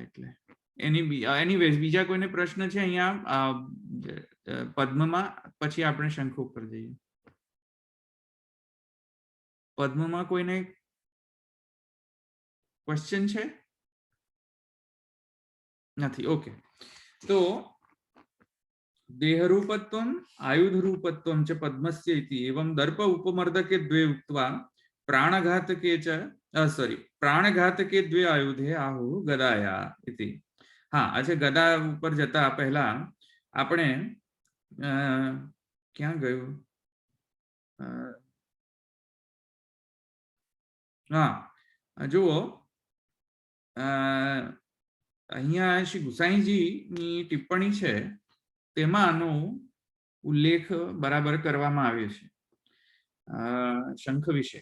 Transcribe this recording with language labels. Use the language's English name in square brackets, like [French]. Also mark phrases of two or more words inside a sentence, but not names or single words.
[Gujarati] એટલે એનીવેઝ બીજા કોઈને પ્રશ્ન છે અહીંયા પદ્મમાં? પછી આપણે શંખ ઉપર જઈએ. પદ્મમાં કોઈને ક્વેશ્ચન છે? નથી. ઓકે. [Sanskrit] તો દેहरूपत्वम आयुधरूपत्वम च पद्मस्य इति एवं दर्प उपमर्दके द्वे उक्त्वा प्राणघातके च प्राणघातके द्वे आयुधे आहु गदाया इति. [Hindi] हाँ, अच्छा, [Gujarati] गदा ઉપર જતા પહેલા આપણે ક્યાં ગયું? હા, જુઓ, અહીંયા શ્રી ગુસાઈજીની ટિપ્પણી છે તેમાં આનો ઉલ્લેખ બરાબર કરવામાં આવ્યો છે શંખ વિશે.